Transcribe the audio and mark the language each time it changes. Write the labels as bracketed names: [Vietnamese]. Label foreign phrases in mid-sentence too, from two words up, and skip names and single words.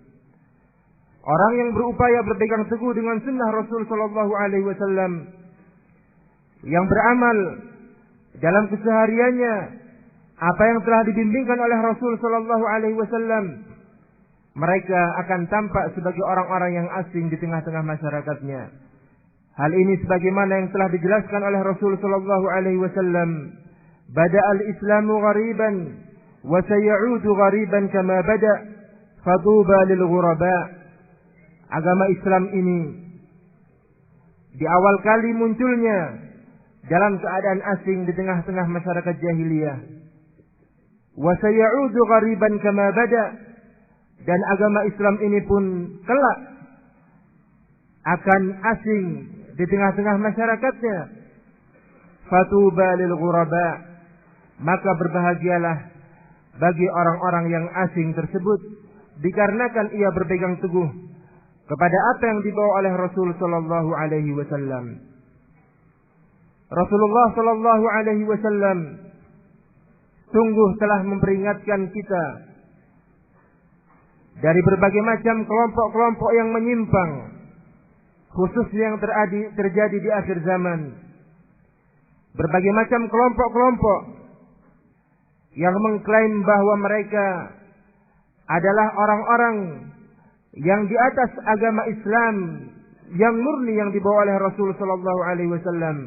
[Indonesian] Orang yang berupaya berpegang teguh dengan sunnah Rasul [Arabic] صلى الله عليه وسلم, [Indonesian] yang beramal dalam kesehariannya apa yang telah dibimbingkan oleh Rasul [Arabic] صلى الله عليه وسلم, [Indonesian] mereka akan tampak sebagai orang-orang yang asing di tengah-tengah masyarakatnya. Hal ini sebagaimana yang telah dijelaskan oleh Rasul [Arabic] صلى الله عليه وسلم, "بدأ الإسلام غريبا وسيعود غريبا كما بدأ فطوبى للغرباء." [Indonesian] Agama Islam ini di awal kali munculnya dalam keadaan asing di tengah-tengah masyarakat jahiliyah. [Arabic] وسيعود غريبا كما بدأ', [Indonesian] dan agama Islam ini pun kelak akan asing di tengah-tengah masyarakatnya. [Arabic] فطوبى للغرباء, [Indonesian] maka berbahagialah bagi orang-orang yang asing tersebut, dikarenakan ia berpegang teguh kepada apa yang dibawa oleh Rasul [Arabic] صلى الله عليه وسلم. [Indonesian] Rasulullah [Arabic] صلى الله عليه وسلم [Indonesian] sungguh telah memperingatkan kita dari berbagai macam kelompok-kelompok yang menyimpang, khususnya yang terjadi di akhir zaman. Berbagai macam kelompok-kelompok yang mengklaim bahwa mereka adalah orang-orang yang di atas agama Islam yang murni yang dibawa oleh Rasul [Arabic] صلى الله عليه وسلم.